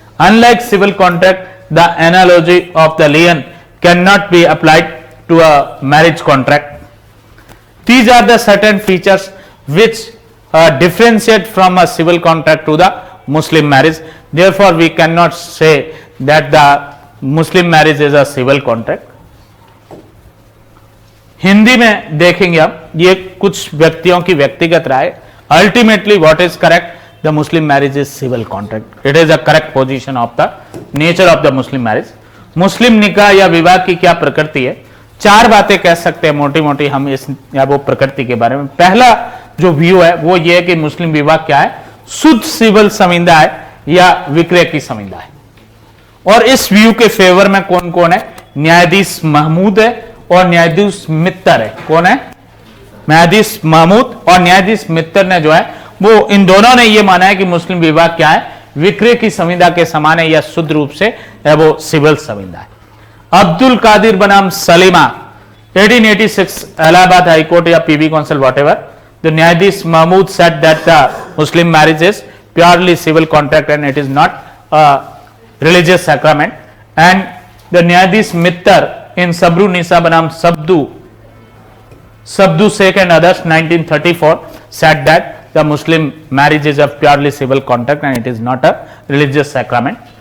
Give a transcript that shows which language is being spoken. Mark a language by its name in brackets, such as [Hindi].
[English] Unlike civil contract, the analogy of the lien cannot be applied to a marriage contract. These are the certain features which differentiate from a civil contract to the Muslim marriage. Therefore, we cannot say that the Muslim marriage is a civil contract. [Hindi] Hindi में देखेंगे अब, ये कुछ व्यक्तियों की व्यक्तिगत राय. [English] Ultimately what is correct? The Muslim marriage is civil contract. It is a correct position of the nature of the Muslim marriage. [Hindi] मुस्लिम निकाह या विवाह की क्या प्रकृति है? 4 बातें कह सकते हैं मोटी मोटी हम इस या वो प्रकृति के बारे में. पहला जो व्यू है वो ये है कि मुस्लिम विवाह क्या है? शुद्ध सिविल संविदा है या विक्रय की संविदा है. और इस व्यू के फेवर में कौन कौन है? न्यायाधीश महमूद है और न्यायाधीश मित्तर है. कौन है? न्यायाधीश महमूद और न्यायाधीश मित्तर ने जो है वो इन दोनों ने ये माना है कि मुस्लिम विवाह क्या है? विक्रय की संविदा के समान है या शुद्ध रूप से है वो सिविल संविदा है. अब्दुल कादिर बनाम सलीमा, 1886, इलाहाबाद हाई कोर्ट या पीवी काउंसिल व्हाटएवर. [English] The न्यायाधीश Mahmood said that the Muslim marriage is purely civil contract and it is not religious sacrament. And the न्यायाधीश Mitter in Sabru Nisa बनाम Sabdu Sheikh and others, 1934, said that the Muslim marriage is a purely civil contract and it is not a religious sacrament.